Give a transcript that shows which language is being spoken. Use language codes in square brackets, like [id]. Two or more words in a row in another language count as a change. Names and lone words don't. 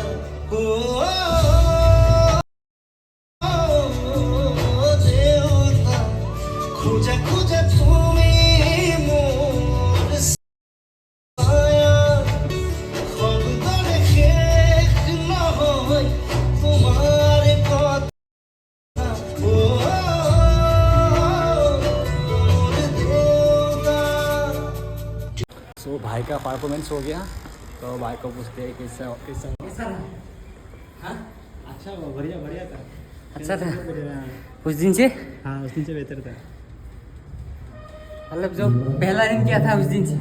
[as] দেউতা খোজা খোজা তুমি মোৰ ছায়া, শব্দৰে শেষ নহয় তোমাৰ কথা, মোৰ দেউতা। [hi] सो भाई का परफॉर्मेंस हो गया। तो भाई को पूछते हैं कैसा कैसा हाँ अच्छा हुआ, बढ़िया बढ़िया था। अच्छा था कुछ दिन से, हाँ उस दिन से बेहतर था। मतलब जो पहला दिन किया था उस दिन से